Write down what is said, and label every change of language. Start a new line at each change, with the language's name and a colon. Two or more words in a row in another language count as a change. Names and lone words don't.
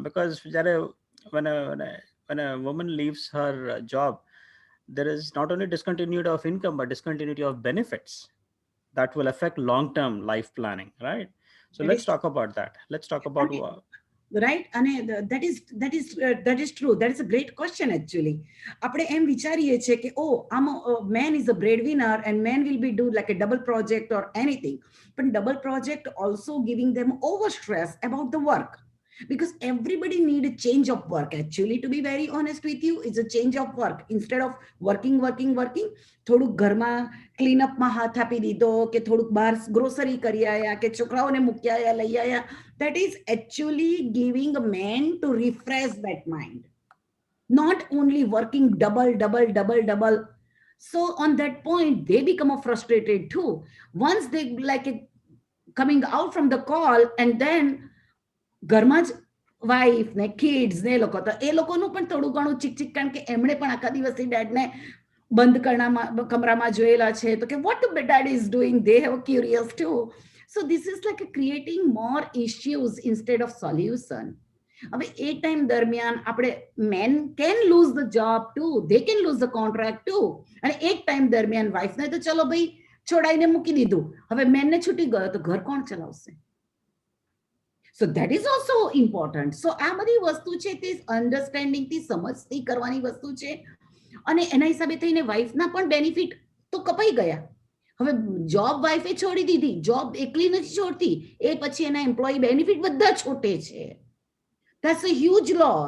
English: Because when a woman leaves her job, there is not only discontinuity of income but discontinuity of benefits that will affect long term life planning, right? So That let's is talk about that. Let's talk about right. અને that is true. That is a great question actually.
Gujarati: આપણે એમ વિચારીએ છીએ કે
English: man is a breadwinner and man will be do like a double project or anything, but double project also giving them over stress about the work, because everybody need a change of work. Actually, to be very honest with you, it's a change of work. Instead of working
Gujarati: થોડુંક ઘરમાં ક્લીનઅપમાં હાથ આપી દીધો, કે થોડુંક બહાર ગ્રોસરી કરી આયા, કે છોકરાઓને મૂકી આયા, લઈ આયા.
English: That is actually giving a man to refresh that mind, not only working double. So on that point they become frustrated too. Once they like coming out from the call, and then
Gujarati: ઘરમાં જ વાઈફ ને કિડ્સ ને એ લોકોનું પણ થોડું ઘણું ચીક, કારણ કે એમણે પણ આખા દિવસથી ડેડને બંધ કમરામાં જોયેલા છે, તો કે
English: what the dad is doing, they have curious too. So this is like creating more issues instead of solution.
Gujarati: હવે એ ટાઈમ દરમિયાન આપણે
English: men can lose the job too, they can lose the contract too.
Gujarati: અને એક ટાઈમ દરમિયાન વાઈફને તો ચલો ભાઈ છોડાઈને મૂકી દીધું, હવે મેનને છૂટી ગયો તો ઘર કોણ ચલાવશે?
English: So that is also important.
Gujarati: So આ બધી વસ્તુ છે તે અન્ડરસ્ટેન્ડિંગ થી સમજથી કરવાની વસ્તુ છે. અને એના હિસાબે થઈને વાઈફના પણ બેનિફિટ તો કપાઈ ગયા. હવે જોબ વાઇફે છોડી દીધી, જોબ એકલી નથી છોડતી, એ પછી એના
English: employee benefit
Gujarati: બધા છોટે છે.
English: that's a huge loss.